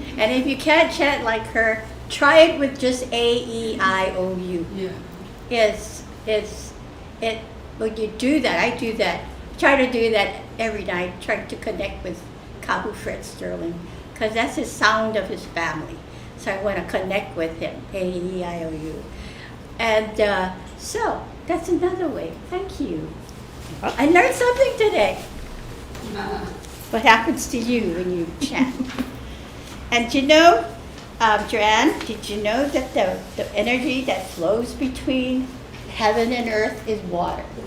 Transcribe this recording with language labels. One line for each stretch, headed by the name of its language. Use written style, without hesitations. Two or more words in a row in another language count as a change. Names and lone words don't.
English: And if you can't chant like her, try it with just A-E-I-O-U. Yeah. When you do that, I do that. Try to do that every night. Try to connect with Kahu Fred Sterling, because that's his sound of his family. So I want to connect with him. A-E-I-O-U. And so that's another way. Thank you. I learned something today. What happens to you when you chant? And you know, Joanne, did you know that the energy that flows between heaven and earth is water?